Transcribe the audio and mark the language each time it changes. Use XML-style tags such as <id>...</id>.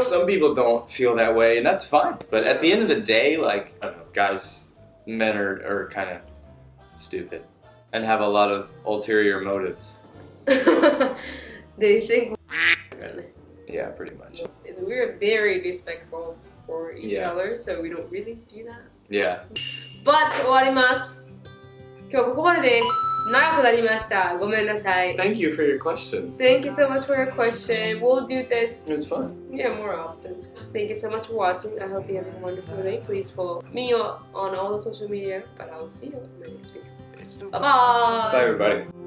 <en>Some people don't feel that way, and that's fine. But at the end of the day, like, I don't know, men are kind of stupid and have a lot of ulterior motives. They think. Yeah, pretty much. We're very respectful for each other, so we don't really do that. Yeah.</en> <ja>But 終わります。今日はここまでです。長くなりました。ごめんなさい。</ja> <en>Thank you for your questions. Thank you so much for your question. We'll do this. It was fun. Yeah, more often. Thank you so much for watching. I hope you have a wonderful day. Please follow me on all the social media. But I will see you next week. Bye bye. Bye, everybody.</en>